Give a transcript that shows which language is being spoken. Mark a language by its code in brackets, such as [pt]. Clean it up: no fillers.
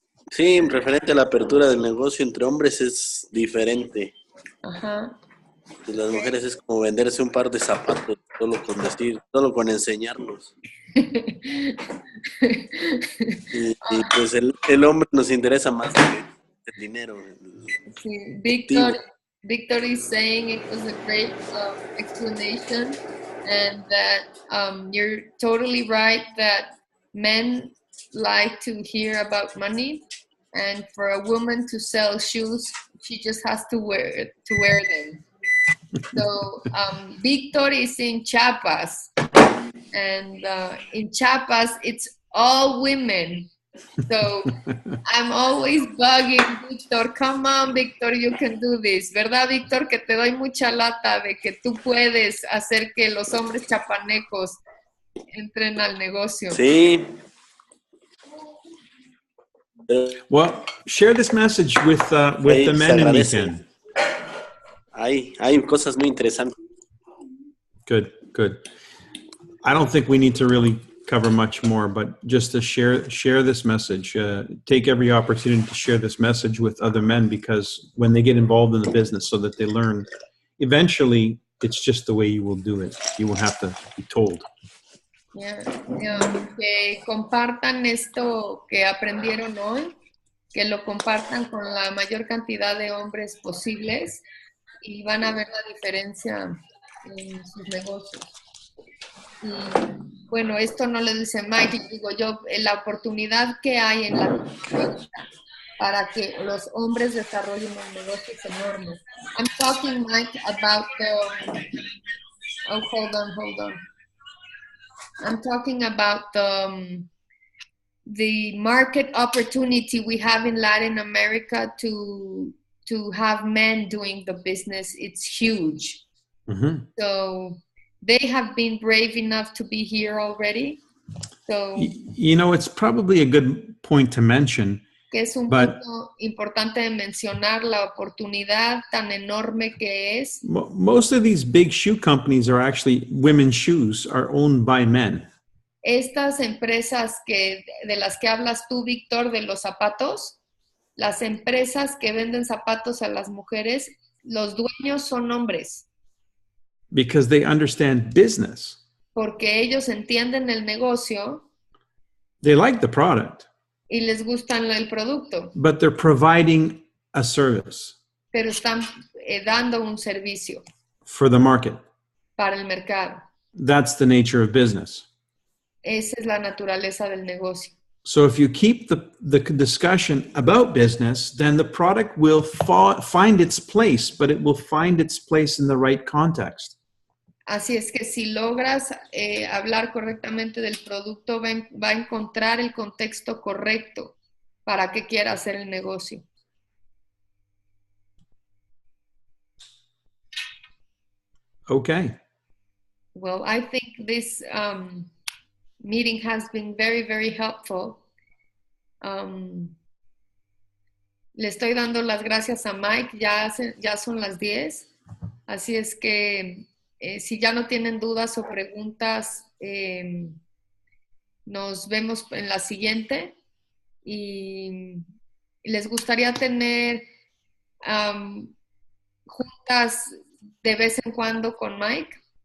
[es] Sí, referente a la apertura del negocio entre hombres es diferente. Ajá. Y las mujeres es como venderse un par de zapatos, solo con enseñarlos. Y pues el hombre nos interesa más el dinero. Sí. [en] Victor is saying it was a great explanation, and that you're totally right that men like to hear about money, and for a woman to sell shoes, she just has to wear them. So Victor is in Chiapas, and in Chiapas it's all women. So I'm always bugging Victor, come on Victor, you can do this, [es] ¿verdad Victor? Que te doy mucha lata de que tú puedes hacer que los hombres chapanecos entren al negocio. Sí. [en] Well, share this message with the men in Nikken. [es] Hay cosas muy interesantes. [en] Good. I don't think we need to really cover much more, but just to share this message. Take every opportunity to share this message with other men, because when they get involved in the business, so that they learn, eventually it's just the way you will do it. You won't have to be told. [es] Que compartan esto que aprendieron hoy, que lo compartan con la mayor cantidad de hombres posibles y van a ver la diferencia en sus negocios. Y bueno, esto no le dice Mike, digo yo, la oportunidad que hay en la para que los hombres desarrollen un negocio es enorme. [en] I'm talking, Mike, about hold on. I'm talking about the market opportunity we have in Latin America to have men doing the business. It's huge. Mm-hmm. So they have been brave enough to be here already. So it's probably a good point to mention. [es] Que es un punto importante de mencionar la oportunidad tan enorme que es. [en] Most of these big shoe companies are actually women's shoes are owned by men. [es] Estas empresas de las que hablas tú, Víctor, de los zapatos, las empresas que venden zapatos a las mujeres, los dueños son hombres. [en] Because they understand business. [es] Porque ellos entienden el negocio. [en] They like the product. [es] Y les gusta el producto. [en] But they're providing a service. [es] Pero están dando un servicio. [en] For the market. [es] Para el mercado. [en] That's the nature of business. [es] Esa es la naturaleza del negocio. [en] So if you keep the discussion about business, then the product will find its place, but it will find its place in the right context. [es] Así es que si logras hablar correctamente del producto, va a encontrar el contexto correcto para que quiera hacer el negocio. [en] Okay. Well, I think this meeting has been very, very helpful. [es] Le estoy dando las gracias a Mike, ya son las 10, así es que si ya no tienen dudas o preguntas, nos vemos en la siguiente y les gustaría tener juntas de vez en cuando con Mike.